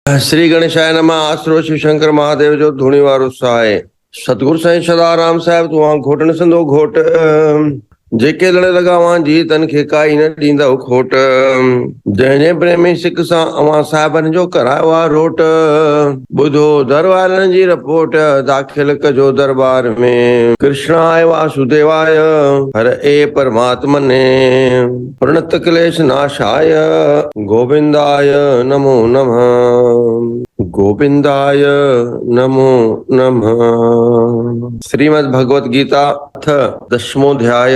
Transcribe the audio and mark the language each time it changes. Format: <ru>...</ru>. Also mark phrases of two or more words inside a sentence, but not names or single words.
<sa>श्री गणेशाय नमः।</sa> <sd>आसरो शिव शंकर महादेव जो धूणी वारो सहाय सतगुरु साईं सदाराम साहिब तू वहां घोटन संदो घोट जेके लड़ लगावा जी तन खे काई न ॾींदव खोट जंहिंजे प्रेमी सिक सां अवां साहिबनि जो करायो आहे रोट ॿुधो दरबारनि जी रिपोर्ट दाख़िल कजो दरबार में</sd> <sa>कृष्णाय वासुदेवाय हर ए परमात्मने प्रणत क्लेश नाशाय गोविंदाय नमो नमः गोविंदाय नमो नमः। श्रीमद् भगवत गीता अथ दशमोऽध्यायः।</sa>